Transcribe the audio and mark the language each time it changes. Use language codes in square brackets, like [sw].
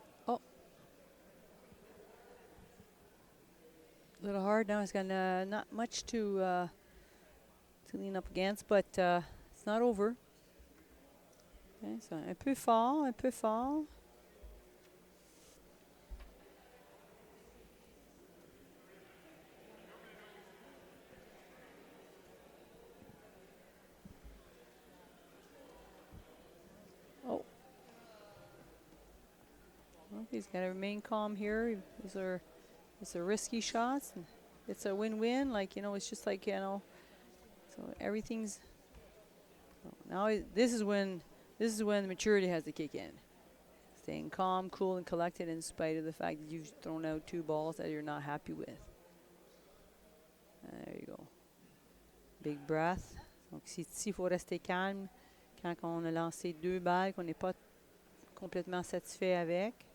[en] Oh. A little hard now. He's got not much to lean up against, but it's not over. Okay, so [fr] un peu fort, un peu fort. Oh. [en] Well, he's got to remain calm here. These are risky shots. It's a win-win. Like, you know, it's just like, you know, so everything's. So now this is when the maturity has to kick in. Staying calm, cool, and collected in spite of the fact that you've thrown out 2 balls that you're not happy with. There you go. Big breath. [fr] Donc ici, il faut rester calme quand on a lancé 2 balles qu'on n'est pas complètement satisfait avec.